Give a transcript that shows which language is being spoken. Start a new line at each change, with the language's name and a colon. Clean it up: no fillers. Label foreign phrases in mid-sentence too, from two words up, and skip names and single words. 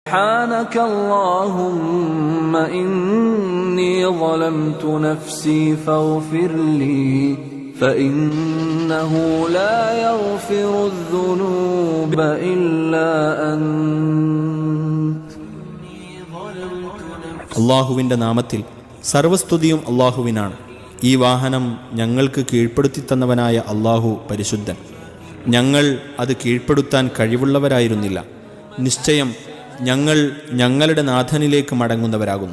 Arabic: سبحانك اللهم إني ظلمت نفسي فاغفر لي فإنه لا يغفر الذنوب إلا أنت.
Malayalam: അള്ളാഹുവിൻ്റെ നാമത്തിൽ സർവസ്തുതിയും അള്ളാഹുവിനാണ്. ഈ വാഹനം ഞങ്ങൾക്ക് കീഴ്പ്പെടുത്തി തന്നവനായ അള്ളാഹു പരിശുദ്ധൻ. ഞങ്ങൾ അത് കീഴ്പ്പെടുത്താൻ കഴിവുള്ളവരായിരുന്നില്ല. നിശ്ചയം ഞങ്ങൾ ഞങ്ങളുടെ നാഥനിലേക്ക് മടങ്ങുന്നവരാകുന്നു.